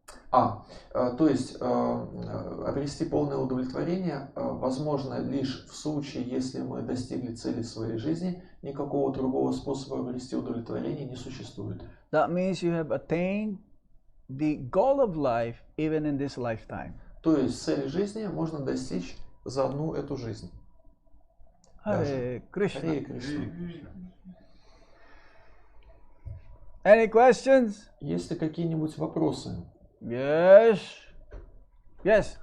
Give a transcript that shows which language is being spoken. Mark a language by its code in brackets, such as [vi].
[ru] То есть обрести полное удовлетворение возможно лишь в случае, если мы достигли цели своей жизни. Никакого другого способа обрести удовлетворение не существует. [en] That means you have attained the goal of life even in this lifetime. [ru] То есть цели жизни можно достичь за одну эту жизнь. [en] Hare Krishna. [ru] Харе Кришна. [en] Any questions? [ru] Есть ли какие-нибудь вопросы? [en] Yes. Yes.